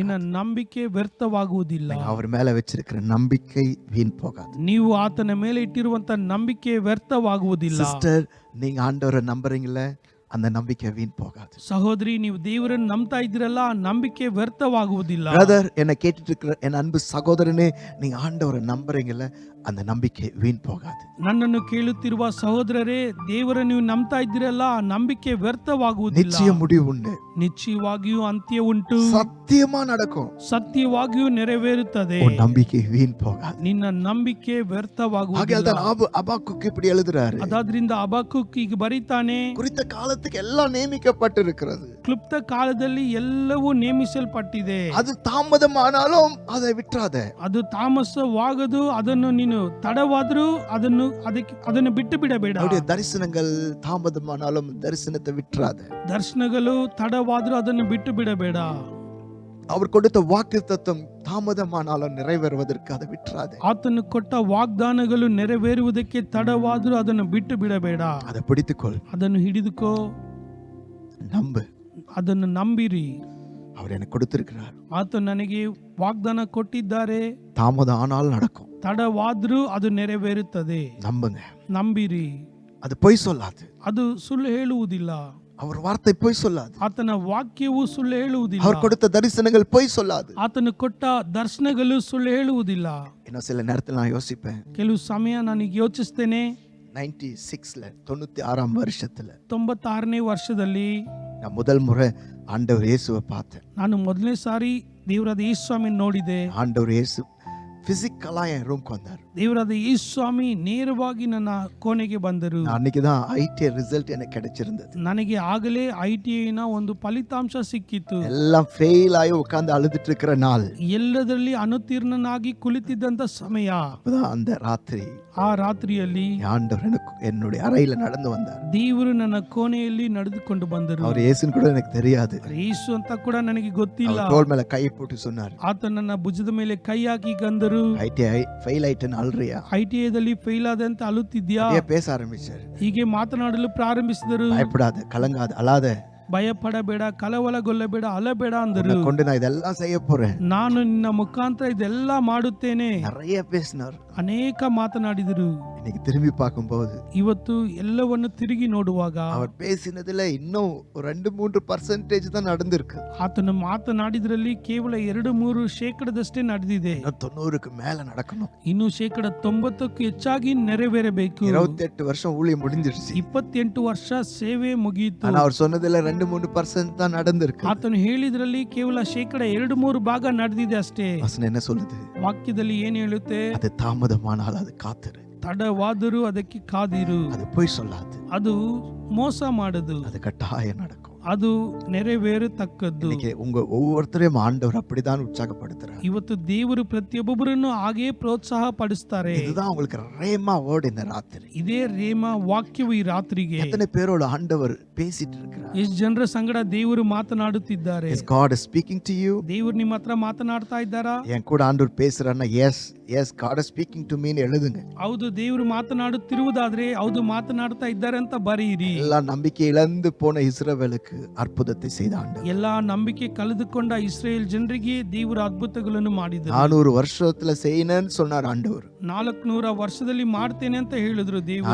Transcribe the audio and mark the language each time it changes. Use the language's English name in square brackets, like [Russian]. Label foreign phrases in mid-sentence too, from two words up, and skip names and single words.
[Kannada] ನಿನ್ನ ನಂಬಿಕೆ ವ್ಯರ್ಥವಾಗುವುದಿಲ್ಲ. [Tamil] அவர் மேல வச்சிருக்கிற நம்பிக்கை வீண் போகாது. [Kannada] ನೀವು ಆತನ ಮೇಲೆ ಇಟ್ಟಿರುವಂತ ನಂಬಿಕೆ ವ್ಯರ್ಥವಾಗುವುದಿಲ್ಲ. [Tamil] சிஸ்டர், நீங்க ஆண்டவரை நம்புறீங்களே, அந்த நம்பிக்கை வீண் போகாது. [Kannada] ಸಹೋದರಿ, ನೀವು ದೇವರನ್ನು ನಂಬ್ತಾ ಇದ್ದೀರಲ್ಲ, ಆ ನಂಬಿಕೆ ವ್ಯರ್ಥವಾಗುವುದಿಲ್ಲ. [Tamil] பிரதர், என்னை கேட்டுட்டு இருக்கிற என் அன்பு சகோதரனே, நீங்க ஆண்டவரை நம்புறீங்கல்ல, அந்த நம்பிக்கை வீண் போகாது. [Kannada] ನನ್ನನ್ನು ಕೇಳುತ್ತಿರುವ ಸಹೋದರರೇ, ದೇವರನ್ನು ನೀವು ನಂಬ್ತಾ ಇದ್ದೀರಲ್ಲ, ಆ ನಂಬಿಕೆ ವ್ಯರ್ಥವಾಗುವುದಿಲ್ಲ. [Tamil] நிச்சயம் முடிவு உண்டு. [Kannada] ನಿಶ್ಚಯವಾಗಿಯೂ ಅಂತ್ಯ ಉಂಟು. [Tamil] சத்தியமா நடக்கும். [Kannada] ಸತ್ಯವಾಗಿಯೂ ನೆರವೇರುತ್ತದೆ. [Tamil] உன் நம்பிக்கை வீண் போகாது. [Kannada] ನಿನ್ನ ನಂಬಿಕೆ ವ್ಯರ್ಥವಾಗುವುದಿಲ್ಲ. [Tamil] ஆகையால் அபாக்குக்கு இப்படி எழுதுறாரு. [Kannada] ಅದಾದ್ರಿಂದ ಅಬಕ್ಕೂಕ್ ಈಗ ಬರೀತಾನೆ, [Tamil] குறித்த காலத்துக்கு எல்லாம் நியமிக்கப்பட்டிருக்கிறது. [Kannada] ಕ್ಲುಪ್ತ ಕಾಲದಲ್ಲಿ ಎಲ್ಲವೂ ನೇಮಿಸಲ್ಪಟ್ಟಿದೆ. [Tamil] அது தாமதமானாலும் அதை விட்டுறாத. [Kannada] ಅದು ತಾಮಸವಾಗದು. ಅದನ್ನು ನೀನು ತಡವಾದ್ರೂ ಅದನ್ನು ಬಿಟ್ಟು ಬಿಡಬೇಡ. [Tamil] அவருடைய தரிசனங்கள் தாமதமானாலும் தரிசனத்தை விட்டுறாத. [Kannada] ದರ್ಶನಗಳು ತಡವಾದ್ರೂ ಅದನ್ನು ಬಿಟ್ಟು ಬಿಡಬೇಡ. [Tamil] அவர் கொடுத்த வாக்குத்தத்தம் தாமதமானாலும் நிறைவேறுவதற்கு அதை விட்டுறாத. [Kannada] ಆತನು ಕೊಟ್ಟ ವಾಗ್ದಾನಗಳು ನೆರವೇರುವುದಕ್ಕೆ ತಡವಾದ್ರೂ ಅದನ್ನು ಬಿಟ್ಟು ಬಿಡಬೇಡ. [Tamil] அதை பிடித்துக்கொள். [Kannada] ಅದನ್ನು ಹಿಡಿದುಕೋ. [Tamil] நம்பு. [Kannada] ಅದನ್ನು ನಂಬಿರಿ. [Tamil] அவர் எனக்கு கொடுத்திருக்கிறார். [Kannada] ಆತ ನನಗೆ ವಾಗ್ದಾನ ಕೊಟ್ಟಿದ್ದಾರೆ. [Tamil] தாமதம் ஆனாலும் நடக்கும். [Kannada] ತಡವಾದ್ರೂ ಅದು ನೆರವೇರುತ್ತದೆ. [Tamil] நம்புங்க. [Kannada] ನಂಬಿರಿ. [Tamil] அது பொய் சொல்லாது. [Kannada] ಅದು ಸುಳ್ಳು ಹೇಳುವುದಿಲ್ಲ. [Tamil] அவர் வார்த்தை பொய் சொல்லாது. [Kannada] ಆತನ ವಾಕ್ಯವು ಸುಳ್ಳು ಹೇಳುವುದಿಲ್ಲ. [Tamil] அவர் கொடுத்த தரிசனங்கள் பொய் சொல்லாது. [Kannada] ಆತನು ಕೊಟ್ಟ ದರ್ಶನಗಳು ಸುಳ್ಳು ಹೇಳುವುದಿಲ್ಲ. [Tamil] இன்னும் சில நேரத்தில் நான் யோசிப்பேன். [Kannada] ಕೆಲವು ಸಮಯ ನನಗೆ ಯೋಚಿಸ್ತೇನೆ. [Tamil] 96ஆம் வருஷத்துல [Kannada] 96ನೇ ವರ್ಷದಲ್ಲಿ [Tamil] நான் முதல் முறை ஆண்டவர் இயேசுவை பார்த்தேன். [Kannada] ನಾನು ಮೊದಲನೇ ಸಾರಿ ದೇವರಾದ ಯೇಸು ಸ್ವಾಮಿ ನೋಡಿದೆ. [Tamil] ஆண்டவர் இயேசு பிசிக்கலா என் ரூம்க்கு வந்தார். [Kannada] ದೇವರಾದ ಯೇಸು ಸ್ವಾಮಿ ನೇರವಾಗಿ ನನ್ನ ಕೋಣೆಗೆ ಬಂದರು. [Tamil] அன்னைக்கு தான் ஐடிஐ ரிசல்ட் எனக்கு கிடைச்சிருந்தது. [Kannada] ನನಗೆ ಆಗಲೇ ಐಟಿಐನ ಒಂದು ಫಲಿತಾಂಶ ಸಿಕ್ಕಿತ್ತು. [Tamil] எல்லாம் ஃபெயில் ஆகி உட்கார்ந்து அழுதுட்டு இருக்கிற நாள். [Kannada] ಎಲ್ಲದರಲ್ಲಿ ಅನುತೀರ್ಣನಾಗಿ ಕುಳಿತಿದ್ದಂತ ಸಮಯ. [Tamil] அப்பதான் அந்த ராத்திரி [Kannada] ಆ ರಾತ್ರಿಯಲ್ಲಿ [Tamil] ஆண்டவர் எனக்கு என்னுடைய அறையில நடந்து வந்தார். [Kannada] ದೇವರು ನನ್ನ ಕೋಣೆಯಲ್ಲಿ ನಡೆದುಕೊಂಡು ಬಂದರು. [Tamil] அவர் இயேசுன்னு கூட எனக்கு தெரியாது. [Kannada] ಯೇಸು ಅಂತ ಕೂಡ ನನಗೆ ಗೊತ್ತಿಲ್ಲ. [Tamil] அவர் தோள் மேல கை போட்டு சொன்னார், [Kannada] ಆತ ನನ್ನ ಭುಜದ ಮೇಲೆ ಕೈ ಹಾಕಿ ಗಂದರು. [Tamil] ஐடிஐ ஃபெயில் ஆயிட்டேன்னு அழுறியா? [Kannada] ಐಟಿಐದಲ್ಲಿ ಫೇಲ್ ಆದಂತ ಅಳುತ್ತಿದ್ಯಾ? [Tamil] பேச ஆரம்பிச்சார். [Kannada] ಹೀಗೆ ಮಾತನಾಡಲು ಪ್ರಾರಂಭಿಸಿದರು. [Tamil] பயப்படாத, கலங்காத, அழாத, [Kannada] ಭಯಪಡಬೇಡ, ಕಲವಲಗೊಳ್ಳಬೇಡ, ಅಲಬೇಡ ಅಂದರು. [Tamil] கொண்டு நான் இதெல்லாம் செய்ய போறேன். [Kannada] ನಾನು ನಿನ್ನ ಮುಖಾಂತರ ಇದೆಲ್ಲ ಮಾಡುತ್ತೇನೆ. [Tamil] நிறைய பேசினார். [Kannada] ಅನೇಕ ಮಾತನಾಡಿದರು. [Tamil] இன்னைக்கு திரும்பி பார்க்கும்போது [Kannada] ಇವತ್ತು ಎಲ್ಲವನ್ನು ತಿರುಗಿ ನೋಡುವಾಗ [Tamil] அவர் பேசினதுல இன்னும் 2-3% தான் நடந்திருக்கு. [Kannada] ಆತನು ಮಾತನಾಡಿದ್ರಲ್ಲಿ ಕೇವಲ 2-3% ನಡೆದಿದೆ. [Tamil] 90க்கு மேல நடக்கணும். [Kannada] ಇನ್ನು 90%ಕ್ಕೂ ಹೆಚ್ಚಾಗಿ ನೆರವೇರಬೇಕು. [Tamil] 28 வருஷம் ஊழியம் முடிஞ்சிருச்சு. [Kannada] 28 ವರ್ಷ ಸೇವೆ ಮುಗಿಯಿತು. [Tamil] ஆனா அவர் சொன்னதுல 2-3% தான் நடந்திருக்கு. [Kannada] ಆತನು ಹೇಳಿದ್ರಲ್ಲಿ ಕೇವಲ 2-3 ಭಾಗ ನಡೆದಿದೆ ಅಷ್ಟೇ. [Tamil] வசனம் என்ன சொல்லுது? [Kannada] ವಾಕ್ಯದಲ್ಲಿ ಏನ್ ಹೇಳುತ್ತೆ? [Tamil] அது தாமதமானால் அது காத்திரு. [Kannada] ತಡವಾದರೂ ಅದಕ್ಕೆ ಕಾದಿರು. [Tamil] அது பொய் சொல்லாது. [Kannada] ಅದು ಮೋಸ ಮಾಡದು. [Tamil] அது கட்டாயம் நடக்கும். [Kannada] ಅದು ನೆರವೇರತಕ್ಕದ್ದು. [Tamil] இன்னைக்கு உங்க ஒவ்வொருத்தரையும் ஆண்டவர் அப்படிதான் உற்சாகப்படுத்துறார். [Kannada] ಇವತ್ತು ದೇವರು ಪ್ರತಿಯೊಬ್ಬರನ್ನು ಹಾಗೆ ಪ್ರೋತ್ಸಾಹ ಪಡಿಸ್ತಾರೆ. [Tamil] இதுதான் உங்களுக்கு [English] rhema word [Tamil] இந்த ராத்திரி. [Kannada] ಇದೇ ರೇಮಾ ವಾಕ್ಯವು ಈ ರಾತ್ರಿಗೆ [Tamil] எத்தனை பேரோட ஆண்டவர் பேசிட்டு இருக்கிறார்? [Kannada] ಎಷ್ಟು ಜನರ ಸಂಗಡ ದೇವರು ಮಾತನಾಡುತ್ತಿದ್ದಾರೆ? [English] Is God is speaking to you? [Kannada] ದೇವರು ನಿಮ್ಮ ಹತ್ರ ಮಾತನಾಡ್ತಾ ಇದ್ದಾರಾ? [Tamil] என் கூட ஆண்டவர் பேசுறாருன்னா [English] yes God is speaking to me [Tamil] ன்னு எழுதுங்க. [Kannada] ಹೌದು, ದೇವರು ಮಾತನಾಡುತ್ತಿರುವುದಾದ್ರೆ ಹೌದು ಮಾತನಾಡ್ತಾ ಇದ್ದಾರೆ ಅಂತ ಬರೆಯಿರಿ. [Tamil] எல்லா நம்பிக்கை இழந்து போன இஸ்ரவேலுக்கு அற்புதத்தை செய்த ஆண்டவர். [Kannada] ಎಲ್ಲಾ ನಂಬಿಕೆ ಕಳೆದುಕೊಂಡ ಇಸ್ರೇಲ್ ಜನರಿಗೆ ದೇವರು ಅದ್ಭುತಗಳನ್ನು ಮಾಡಿದರು. [Tamil] 400 வருஷத்துல செய்யணும்னு சொன்னார் ஆண்டவர். [Kannada] 400 ವರ್ಷದಲ್ಲಿ ಮಾಡ್ತೇನೆ ಅಂತ ಹೇಳಿದ್ರು ದೇವರು.